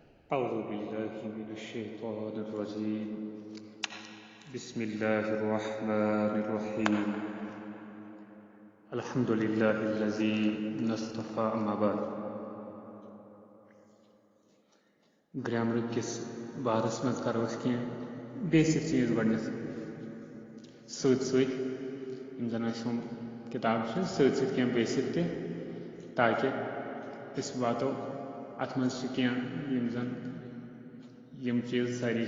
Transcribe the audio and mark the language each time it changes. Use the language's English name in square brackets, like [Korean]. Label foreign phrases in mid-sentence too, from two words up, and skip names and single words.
[Arabic] أعوذ بالله من الشيطان الرجيم بسم الله الرحمن الرحيم الحمد لله الذي نصطفى أما بعد [Kashmiri] گرامر کس بارس مز کرو بیسک چیز گۄڈنیتھ سۭتۍ سۭتۍ یِم زن اَسہِ یِم کِتاب چھِ سۭتۍ سۭتۍ کینٛہہ بیسک تہِ تاکہِ أسۍ واتو اَتھ منٛز چھِ کینٛہہ یِم زن یِم چیٖز سٲری